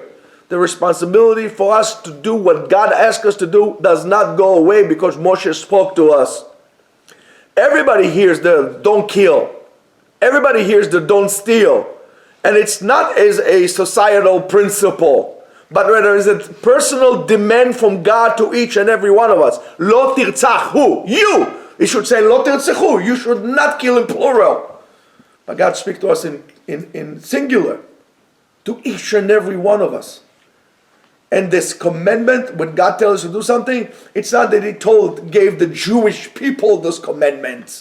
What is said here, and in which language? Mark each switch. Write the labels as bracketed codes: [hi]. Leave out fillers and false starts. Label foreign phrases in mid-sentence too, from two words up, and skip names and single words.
[en] The responsibility for us to do what God asked us to do does not go away because Moshe spoke to us. Everybody hears the don't kill. Everybody hears the don't steal. And it's not as a societal principle, but rather is a personal demand from God to each and every one of us. [he] לא תרצח, [en] you. He should say, [he] לא תרצחו, [en] you should not kill in plural. But God speaks to us in singular, to each and every one of us. And this commandment, when God tells us to do something, it's not that He gave the Jewish people those commandments.